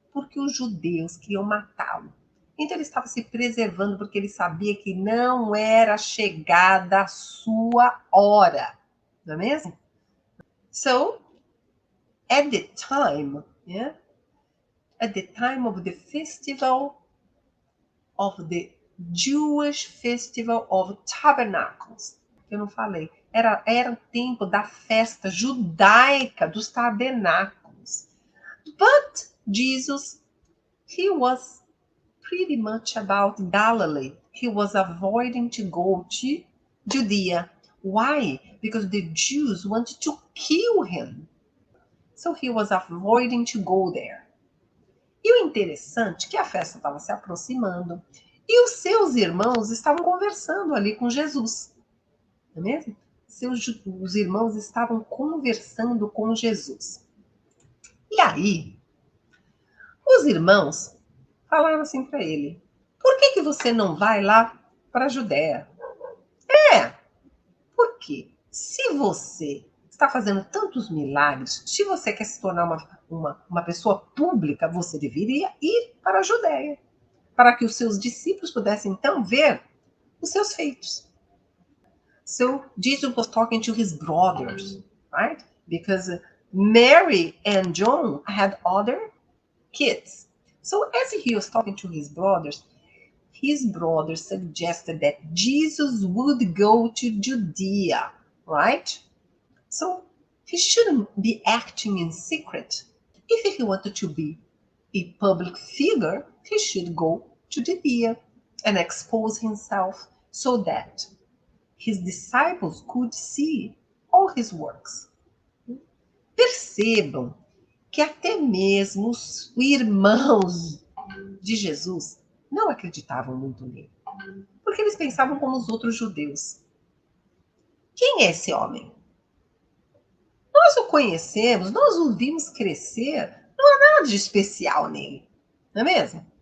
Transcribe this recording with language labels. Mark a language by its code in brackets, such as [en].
[pt] Porque os judeus queriam matá-lo. Então ele estava se preservando porque ele sabia que não era chegada a sua hora. Não é mesmo? [en] So, at the time, yeah, at the time of the festival of the Jewish Festival of Tabernacles. [pt] Eu não falei. Era o tempo da festa judaica dos tabernáculos. [en] But Jesus, he was pretty much about Galilee. He was avoiding to go to Judea. Why? Because the Jews wanted to kill him. So he was avoiding to go there. [pt] E o interessante é que a festa estava se aproximando e os seus irmãos estavam conversando ali com Jesus. Não é mesmo? Os irmãos estavam conversando com Jesus. E aí, os irmãos falaram assim para ele: por que você não vai lá para a Judéia? Porque se você está fazendo tantos milagres, se você quer se tornar uma pessoa pública, você deveria ir para a Judéia, para que os seus discípulos pudessem então ver os seus feitos. [en] So Jesus was talking to his brothers, right? Because Mary and John had other kids. So as he was talking to his brothers suggested that Jesus would go to Judea, right? So he shouldn't be acting in secret. If he wanted to be a public figure, he should go to Judea and expose himself so that his disciples could see all his works. [pt] Percebam que até mesmo os irmãos de Jesus não acreditavam muito nele, porque eles pensavam como os outros judeus. Quem é esse homem? Nós o conhecemos, nós o vimos crescer, não há nada de especial nele, não é mesmo?